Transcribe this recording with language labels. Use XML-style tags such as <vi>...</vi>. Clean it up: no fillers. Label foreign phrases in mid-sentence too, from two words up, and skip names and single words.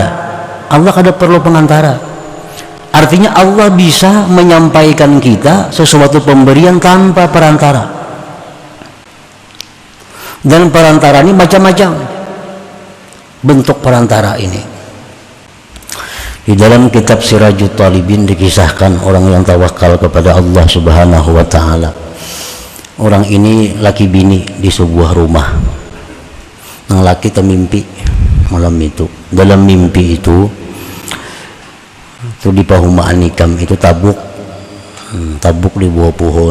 <id>Allah kada perlu pengantara. Artinya Allah bisa menyampaikan kita sesuatu pemberian tanpa perantara. Dan perantara ini macam-macam bentuk perantara ini. Di dalam kitab Sirajut Talibin dikisahkan orang yang tawakal kepada Allah</id> <ar>Subhanahu wa Ta'ala.</ar> <id>Orang ini laki bini di sebuah rumah.</id> <bjn>Yang laki termimpi malam itu. Dalam mimpi itu di Pahumaan Nikam itu tabuk di bawah pohon.</bjn>